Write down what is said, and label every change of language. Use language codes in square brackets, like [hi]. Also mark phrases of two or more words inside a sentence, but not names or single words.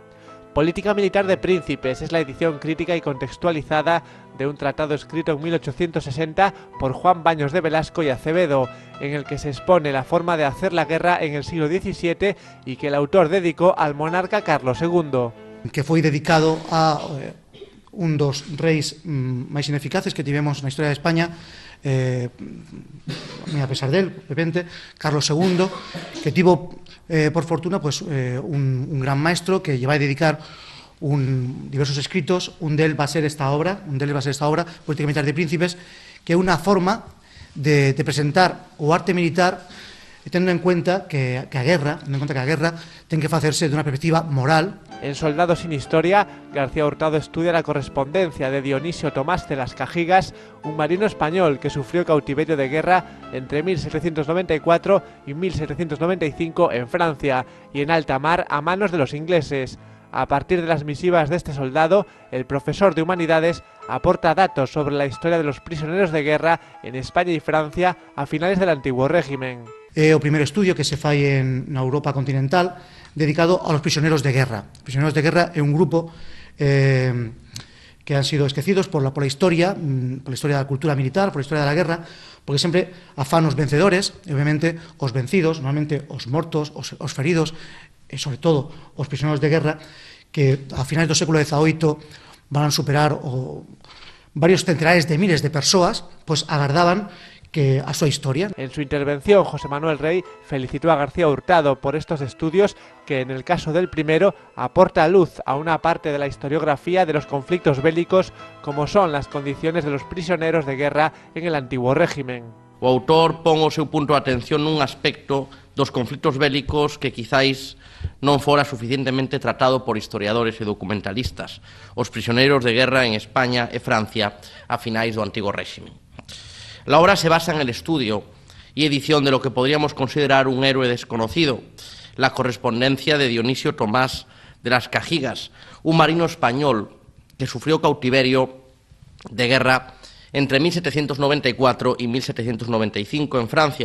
[es] Política militar de príncipes es la edición crítica y contextualizada de un tratado escrito en 1860 por Juan Baños de Velasco y Acevedo, en el que se expone la forma de hacer la guerra en el siglo XVII y que el autor dedicó al monarca Carlos II. [gl] Que foi dedicado a un dos reis máis ineficaces que tivemos na historia de España, [es] a pesar del, de repente, [gl] Carlos II, que tivo, por fortuna, pues, [es] un gran maestro [gl] que lle vai dedicar diversos escritos. Un del va a ser esta obra, Política militar de príncipes, que é unha forma de presentar o arte militar tendo en cuenta que a guerra ten que facerse dunha perspectiva moral, [es] En Soldados sin Historia, García Hurtado estudia la correspondencia de Dionisio Tomás de las Cajigas, un marino español que sufrió cautiverio de guerra entre 1794 y 1795 en Francia y en alta mar a manos de los ingleses. A partir de las misivas de este soldado, el profesor de Humanidades aporta datos sobre la historia de los prisioneros de guerra en España y Francia a finales del antiguo régimen. [gl] O primer estudio que se fai na Europa continental dedicado [es] a los prisioneros de guerra. [gl] Os prisioneros de guerra é un grupo que [es] han sido [gl] esquecidos [es] por la historia [gl] da cultura militar, [es] por la historia [gl] da guerra, porque sempre afán os vencedores, e obviamente os vencidos, normalmente os mortos, os feridos, e sobre todo os prisioneiros de guerra, que a finais do século XVIII van a superar varios centenares de miles de persoas, pois agardaban que a súa historia. [es] En su intervención, José Manuel Rey felicitó a García Hurtado por estos estudios que, en el caso del primero, aporta luz a una parte de la historiografía de los conflictos bélicos, como son las condiciones de los prisioneros de guerra en el antiguo régimen. [gl] O autor pon o seu punto de atención nun aspecto dos conflitos bélicos que quizáis non fora suficientemente tratado por historiadores e documentalistas, os prisioneiros de guerra en España e Francia a finais do antigo régimen. [es] La obra se basa en el estudio y edición de lo que podríamos considerar un héroe desconocido, la correspondencia de Dionisio Tomás de las Cajigas, un marino español que sufrió cautiverio de guerra entre 1794 y 1795 en Francia.